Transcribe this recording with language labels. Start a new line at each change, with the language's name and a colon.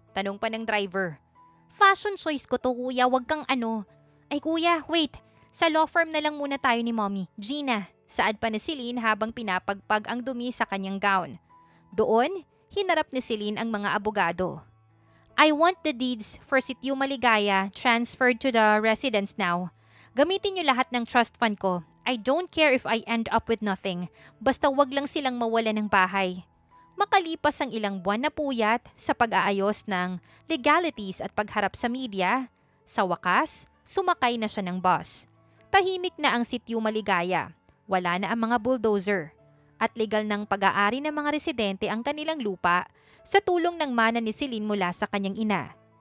Filipino: Tanong pa ng driver. Fashion choice ko to, kuya. Wag kang ano. Ay kuya, wait. Sa law firm na lang muna tayo ni Mommy. Gina. Saad pa ni Celine habang pinapagpag ang dumi sa kanyang gown. Doon, hinarap ni Celine ang mga abogado.
English: I want the deeds for Sitio Maligaya transferred to the residents now.
Filipino: Gamitin niyo lahat ng trust fund ko.
English: I don't care if I end up with nothing.
Filipino: Basta wag lang silang mawala ng bahay. Makalipas ang ilang buwan na puyat sa pag-aayos ng legalities at pagharap sa media, sa wakas, sumakay na siya ng bus. Tahimik na ang Sitio Maligaya. Wala na ang mga bulldozer. At legal ng pag-aari ng mga residente ang kanilang lupa sa tulong ng mana ni Celine mula sa kanyang ina.